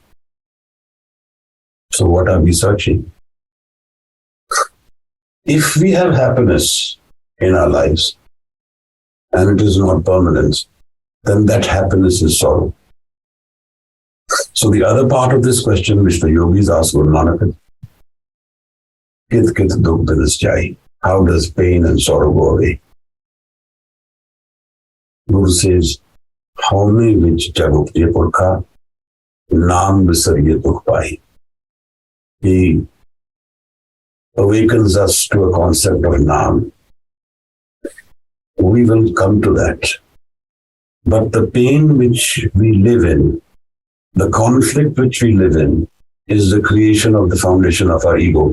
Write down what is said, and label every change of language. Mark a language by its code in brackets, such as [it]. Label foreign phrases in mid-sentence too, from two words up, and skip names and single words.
[en] So what are we searching? If we have happiness in our lives, and it is not permanent, then that happiness is sorrow. So the other part of this question, which the yogis ask Guru Nanak, [pa] ਕਿਤੁ ਕਿਤੁ ਦੁਖੁ ਬਿਨਸਿ ਜਾਈ. [en] How does pain and sorrow go away? Guru says, [pa] ਹਉਮੈ ਵਿਚਿ ਜਗੁ ਉਪਜੈ ਪੁਰਖਾ, ਨਾਮਿ ਵਿਸਰਿਐ ਦੁਖੁ ਪਾਈ. [en] He awakens us to a concept of naam. We will come to that. But the pain which we live in, the conflict which we live in, is the creation of the foundation of our ego.